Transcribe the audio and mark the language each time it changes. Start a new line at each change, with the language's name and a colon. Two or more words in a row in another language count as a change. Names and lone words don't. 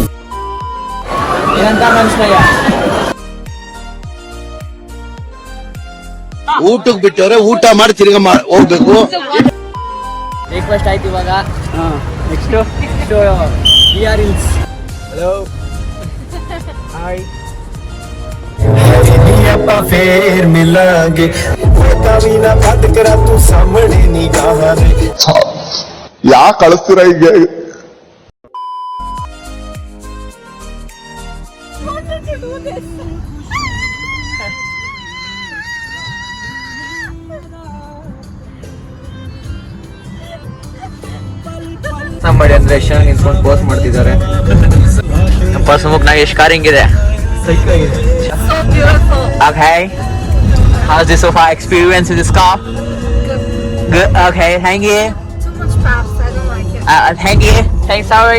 Kannada: ಏನಂತ ಮನುಷ್ಯ ಊಟಕ್ಕೆ ಬಿಟ್ಟವ್ರೆ, ಊಟ ಮಾಡಿ ತಿರ್ಗ ಹೋಗ್ಬೇಕು. ಬ್ರೇಕ್ಫಾಸ್ಟ್ ಆಯ್ತು ಇವಾಗ.
English: next we are ins. hello, hi.
Punjabi: ਫੇਰ ਮਿਲਾਂਗੇ ਪਤਾ ਵੀ ਨਾ ਕੱਢ ਕਰਾ ਤੂੰ ਸਾਹਮਣੇ ਨਿਗਾਹਾਂ ਦੇ
Kannada: ಯಾ ಕಳಿಸ್ತೀರ ಈಗ? ಮಾಡಿ ಅಂದ್ರೆ ಎಷ್ಟು ಚೆನ್ನಾಗಿ ನಿಂತ್ಕೊಂಡು ಪೋಸ್ಟ್ ಮಾಡ್ತಿದ್ದಾರೆ. ನಮ್ಮ ಸುಮುಖನಾಗ ಎಷ್ಟು ಕಾರಿಂಗ್ ಇದೆ.
English: Okay. How's the so far experience with this car? Good. Okay. Thank you. Too much fast. I don't like it. Thank you. Thanks. Sorry.